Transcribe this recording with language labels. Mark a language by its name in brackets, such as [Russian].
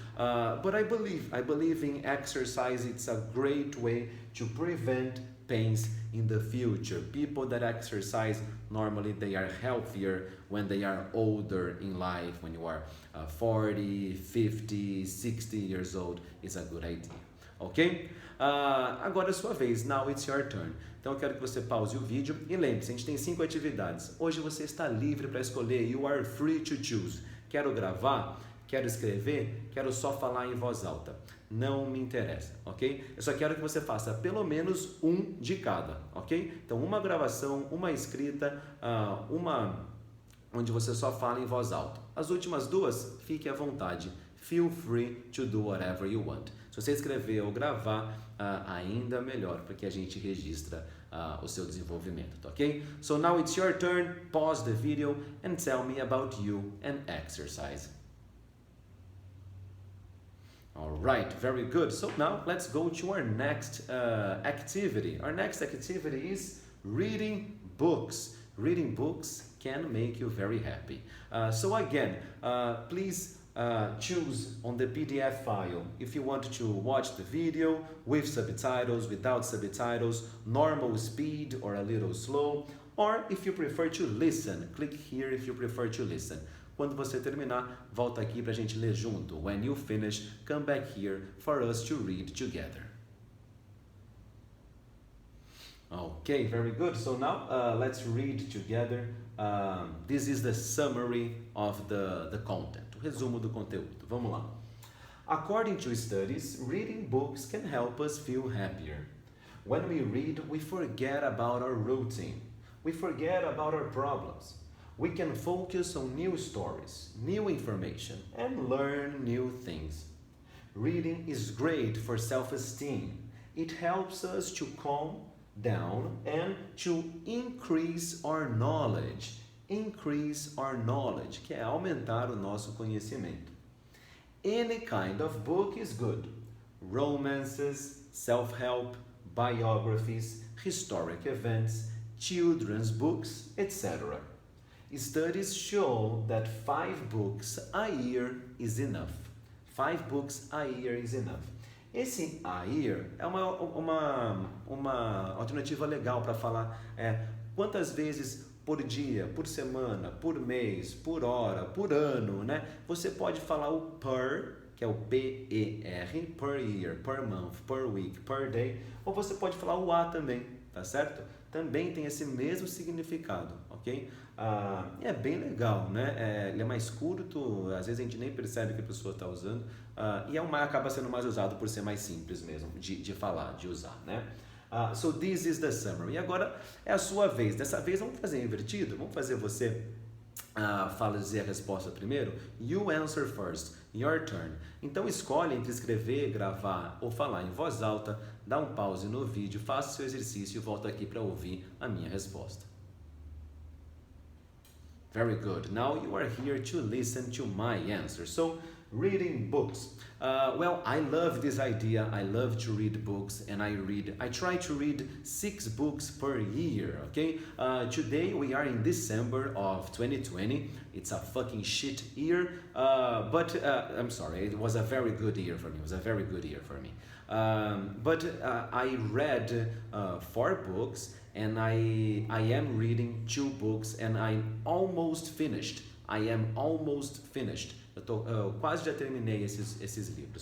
[English] But I believe in exercise. It's a great way to prevent pains in the future. People that exercise, normally they are healthier when they are older in life. When you are 40, 50, 60 years old, is a good idea, ok? [Portuguese] Agora é sua vez, [English] now it's your turn. [Portuguese] Então eu quero que você pause o vídeo e lembre-se, a gente tem 5 atividades. Hoje você está livre para escolher, [English] you are free to choose. [Portuguese] Quero gravar? Quero escrever? Quero só falar em voz alta. Não me interessa, ok? Eu só quero que você faça pelo menos um de cada, ok? Então uma gravação, uma escrita, uma onde você só fala em voz alta. As últimas 2, fique à vontade. [English] Feel free to do whatever you want. [Portuguese] Se você escrever ou gravar, ainda melhor, porque a gente registra o seu desenvolvimento, tá ok? [English] So now it's your turn. Pause the video and tell me about you and exercise. All right, very good. So now let's go to our next activity. Our next activity is reading books. Reading books can make you very happy. So again, please choose on the PDF file if you want to watch the video with subtitles, without subtitles, normal speed or a little slow, or if you prefer to listen, click here if you prefer to listen. [Portuguese] Quando você terminar, volta aqui para a gente ler junto. [English] When you finish, come back here for us to read together. Okay, very good. So now let's read together. This is the summary of the content. [Portuguese] O resumo do conteúdo. Vamos lá. [English] According to studies, reading books can help us feel happier. When we read, we forget about our routine. We forget about our problems. We can focus on new stories, new information, and learn new things. Reading is great for self-esteem. It helps us to calm down and to increase our knowledge. Increase our knowledge, [Portuguese] que é aumentar o nosso conhecimento. [English] Any kind of book is good. Romances, self-help, biographies, historic events, children's books, etc. Studies show that 5 books a year is enough. 5 books a year is enough. [Portuguese] Esse a year é uma alternativa legal para falar quantas vezes por dia, por semana, por mês, por hora, por ano, né? Você pode falar o per, que é o P-E-R, per year, per month, per week, per day, ou você pode falar o a também, tá certo? Também tem esse mesmo significado, ok? É bem legal, né? Ele é mais curto, às vezes a gente nem percebe que a pessoa está usando, e acaba sendo mais usado por ser mais simples mesmo de falar, de usar, né? [English] So this is the summary. [Portuguese] E agora é a sua vez. Dessa vez vamos fazer invertido? Vamos fazer você dizer a resposta primeiro? [English] You answer first. Your turn. [Portuguese] Então escolhe entre escrever, gravar ou falar em voz alta, dá um pause no vídeo, faça o seu exercício e volta aqui para ouvir a minha resposta. [English] Very good. Now you are here to listen to my answer. So, reading books. Well, I love this idea. I love to read books, and I try to read 6 books per year. Okay. Today we are in December of 2020. It's a fucking shit year. But I'm sorry. It was a very good year for me. It was a very good year for me. But I read 4 books, and I am reading 2 books, and I'm almost finished. I am almost finished. [Portuguese] Eu quase já terminei esses livros.